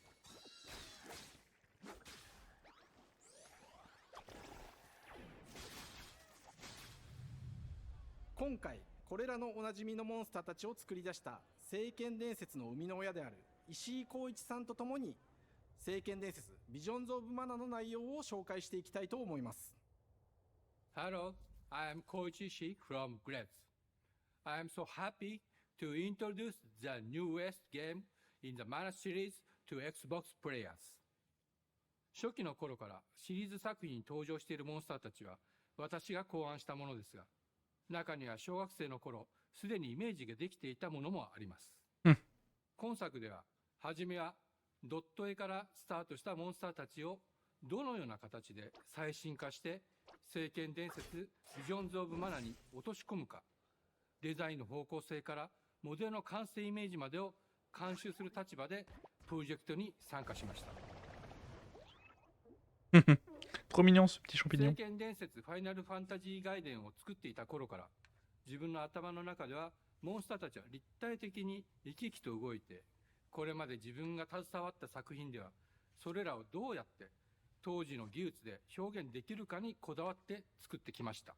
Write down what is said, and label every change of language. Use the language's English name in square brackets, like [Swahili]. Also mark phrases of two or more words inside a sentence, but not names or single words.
[Japanese] 今回これらのおなじみのモンスターたちを作り出した聖剣伝説の生みの親である石井浩一さんとともに、聖剣伝説ビジョンズ・オブ・マナの内容を紹介していきたいと思います。 [English] Hello, I am Koichi Ishii from grosse. I am so happy to introduce the newest game in the Mana series to Xbox players. [Japanese] 初期の頃からシリーズ作品に登場しているモンスターたちは私が考案したものですが、中には小学生の頃すでにイメージができていたものもあります。今作では初めはドット絵からスタートしたモンスターたちをどのような形で最新化して聖剣伝説ビジョンズ・オブ・マナに落とし込むか、デザインの方向性からモデルの完成イメージまでを監修する立場でプロジェクトに参加しました。 [French] Trop mignon ce petit champignon. [Japanese] 聖剣伝説ファイナルファンタジー外伝を作っていた頃から、自分の頭の中ではモンスターたちは立体的に生き生きと動いて、これまで自分が携わった作品ではそれらをどうやって当時の技術で表現できるかにこだわって作ってきました。